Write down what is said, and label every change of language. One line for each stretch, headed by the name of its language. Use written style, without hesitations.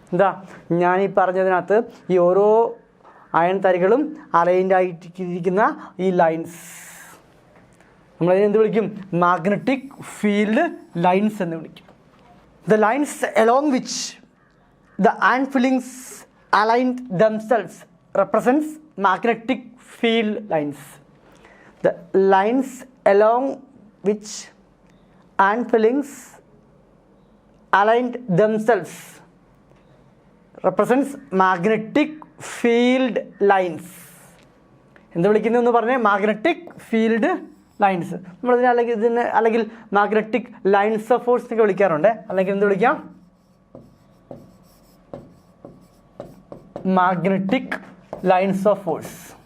Malayalam: എന്താ, ഞാനീ പറഞ്ഞതിനകത്ത് ഈ ഓരോ അയൺ തരികളും അലൈൻഡ് ആയിട്ടിരിക്കുന്ന ഈ ലൈൻസ് നമ്മളതിനെ എന്ത് വിളിക്കും?
English: magnetic field lines
Malayalam: എന്ന് വിളിക്കും.
English: The lines along which the iron fillings aligned themselves represents magnetic field lines. The lines along which iron fillings aligned themselves represents magnetic field lines.
Malayalam: എന്ത് വിളിക്കുന്നു എന്ന് പറഞ്ഞാൽ മാഗ്നറ്റിക് ഫീൽഡ് ലൈൻസ്. നമ്മളിതിനെ അല്ലെങ്കിൽ magnetic lines of force എന്നൊക്കെ വിളിക്കാറുണ്ട്. അല്ലെങ്കിൽ എന്ത് വിളിക്കാം?
English: Magnetic lines of force.